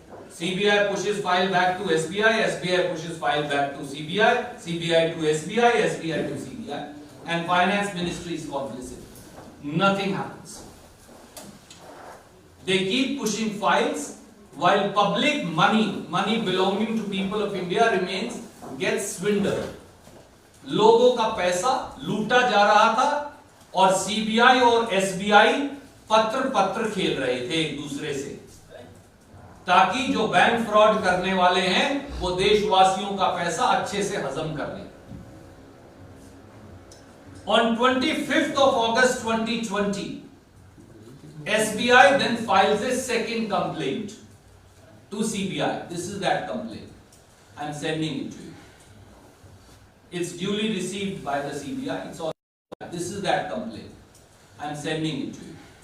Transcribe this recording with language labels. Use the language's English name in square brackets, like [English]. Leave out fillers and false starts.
[English] CBI pushes file back to SBI, SBI pushes file back to CBI, CBI to SBI, SBI to CBI, and Finance Ministry is complicit. Nothing happens. They keep pushing files while public money belonging to people of India gets swindled. [Hindi] लोगों का पैसा लूटा जा रहा था और CBI और SBI पत्र खेल रहे थे एक दूसरे से, ताकि जो बैंक फ्रॉड करने वाले हैं वो देशवासियों का पैसा अच्छे से हजम कर लें। [English] On 25th of August 2020, SBI then files a second complaint to CBI. This is that complaint. I'm sending it to you. It's duly received by the CBI. It's all. This is that complaint. I'm sending it to you.